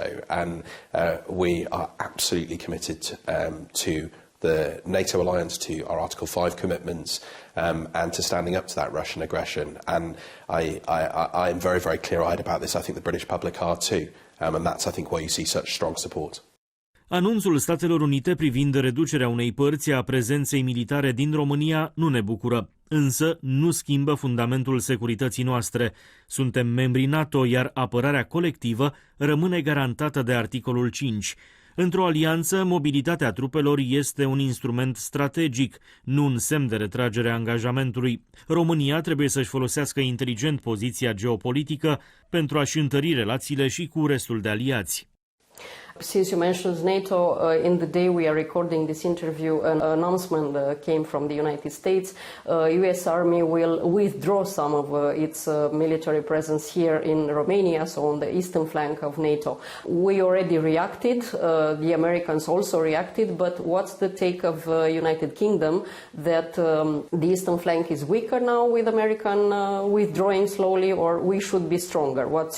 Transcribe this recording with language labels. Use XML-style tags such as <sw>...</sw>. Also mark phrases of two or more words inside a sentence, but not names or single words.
<en>And we are absolutely committed to the NATO alliance, to our Article 5 commitments, and to standing up to that Russian aggression. And I am very, very clear-eyed about this. I think the British public are too. And that's, I think, why you see such strong support.</en> <ro>Anunțul Statelor Unite privind reducerea unei părți a prezenței militare din România nu ne bucură, însă nu schimbă fundamentul securității noastre. Suntem membri NATO, iar apărarea colectivă rămâne garantată de articolul 5. Într-o alianță, mobilitatea trupelor este un instrument strategic, nu un semn de retragere a angajamentului. România trebuie să-și folosească inteligent poziția geopolitică pentru a-și întări relațiile și cu restul de aliați.</ro> <en>Since you mentioned NATO, in the day we are recording this interview, an announcement came from the United States. US Army will withdraw some of its military presence here in Romania, so on the eastern flank of NATO. We already reacted, the Americans also reacted, but what's the take of United Kingdom that the eastern flank is weaker now with American withdrawing slowly, or we should be stronger?</en>